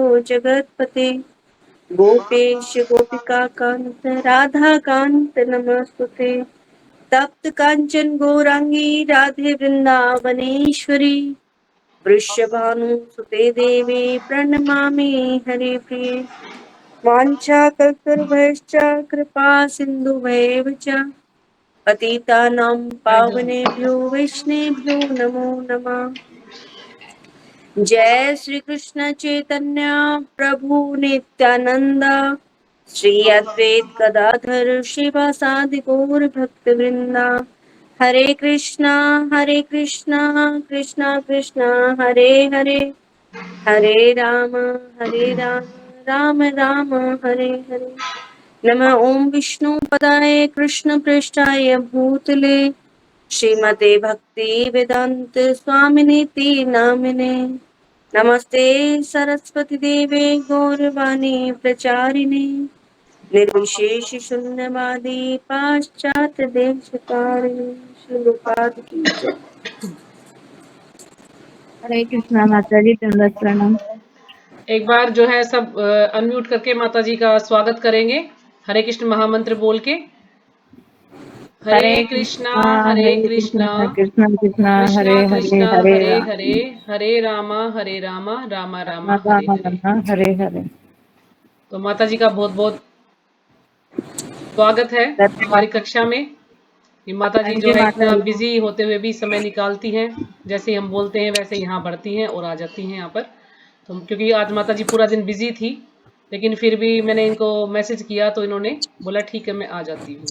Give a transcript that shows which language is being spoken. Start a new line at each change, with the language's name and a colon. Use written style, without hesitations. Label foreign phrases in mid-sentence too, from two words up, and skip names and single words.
Sanskrit: जगत्पते गोपेश गोपिका कांत राधा कांत नमस्तुते तप्त कांचन गौरांगी राधे वृंदावनेश्वरी वृषभानुसुते देवी प्रणमामि हरे प्रिये वाञ्छाकल्पतरुभ्यश्च कृपा सिन्धुभ्येव च पतितानां पावनेभ्यो वैष्णवेभ्यो नमो नमः। जय श्री कृष्ण चैतन्य प्रभु नित्यानंद श्री अद्वैत गदाधर शिवासादि गौर भक्त वृंदा हरे कृष्णा कृष्णा कृष्णा हरे हरे हरे राम राम राम हरे हरे। नमः ओम विष्णु पदाय कृष्ण पृष्ठाय भूतले श्रीमते भक्ति वेदांत स्वामिनीति नामिने नमस्ते सरस्वती देवे गौरवाणी प्रचारिणे निर्विशेष शून्यवादी पाश्चात्य देशकारिणे श्रीपाद की जय।
Hindi: हरे कृष्णा माता जी, दंडवत प्रणाम। एक बार जो है सब अनम्यूट करके माता जी का स्वागत करेंगे हरे कृष्ण महामंत्र बोल के।
Sanskrit: हरे कृष्णा हरे कृष्णा कृष्णा कृष्णा हरे कृष्णा हरे कृष्णा हरे हरे राम हरे हरे रामा रामा राम रामा हरे राम हरे। राम हरे हरे।
Hindi: तो माता जी का बहुत बहुत स्वागत है हमारी धन्यवाद। कक्षा में। ये माता जी हाँ जो जी है माता इतना जी। बिजी होते हुए भी समय निकालती हैं, जैसे हम बोलते हैं वैसे यहाँ बढ़ती हैं और आ जाती हैं यहाँ पर। तो क्योंकि आज माता जी पूरा दिन बिजी थी, लेकिन फिर भी मैंने इनको मैसेज किया तो इन्होंने बोला ठीक है मैं आ जाती हूँ।